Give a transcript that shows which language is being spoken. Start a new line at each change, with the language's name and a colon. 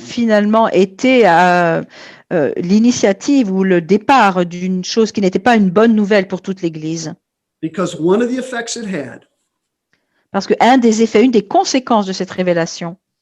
French: finalement été l'initiative ou le départ d'une chose qui n'était pas une bonne nouvelle pour toute l'Église.
English: Because one of the effects it had
French: Parce qu'un des effets, une des conséquences de cette révélation,